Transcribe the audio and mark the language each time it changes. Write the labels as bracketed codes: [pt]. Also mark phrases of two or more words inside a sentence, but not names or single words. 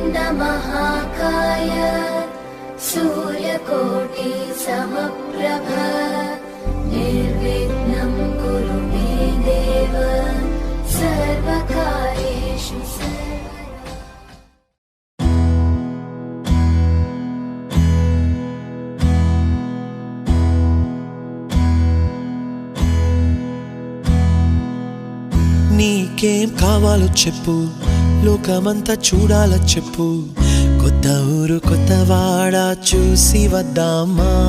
[sa] महाकाय सूर्यकोटि समप्रभ निर्विघ्नं कुरु मे देव सर्वकार्येषु [te] నీకేం కావాలో చెప్పు, లోకమంతా చూడాల చెప్పు, కొత్త ఊరు కొత్త వాడ చూసి వద్దామా.